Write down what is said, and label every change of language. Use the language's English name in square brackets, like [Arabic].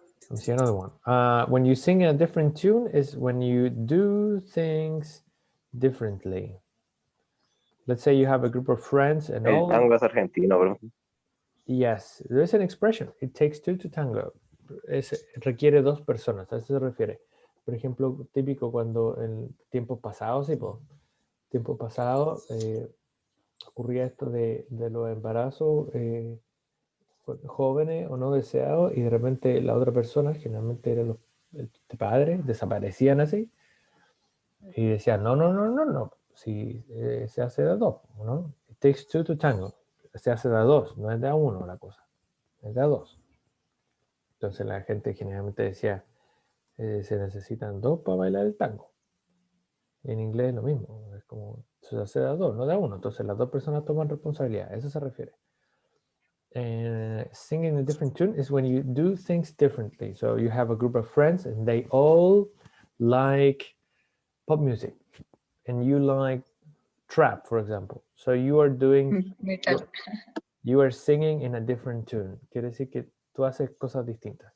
[English] Let me see another one. When you sing a different tune is when you do things differently. Let's say you have a group of friends and [Spanish] El tango es argentino, bro. [English] Yes, there's an expression. It takes two to tango. [Spanish] Requiere dos personas. A eso se refiere. Por ejemplo, típico cuando en tiempos pasados, sí, pues, tiempo pasado ocurría esto de los embarazos jóvenes o no deseados y de repente la otra persona, generalmente eran los padres, desaparecían así y decían, no, si se hace de dos, ¿no? [English] It takes two to tango. [Spanish] Se hace de a dos, no es de a uno la cosa, es de a dos. Entonces la gente generalmente decía, se necesitan dos para bailar el tango. Y en inglés es lo mismo, es como, se hace de a dos, no de a uno. Entonces las dos personas toman responsabilidad, a eso se refiere. [English] Singing a different tune is when you do things differently. So you have a group of friends and they all like pop music and you like trap, for example. So you are doing, you are singing in a different tune. [Spanish] Quiere decir que tú haces cosas distintas.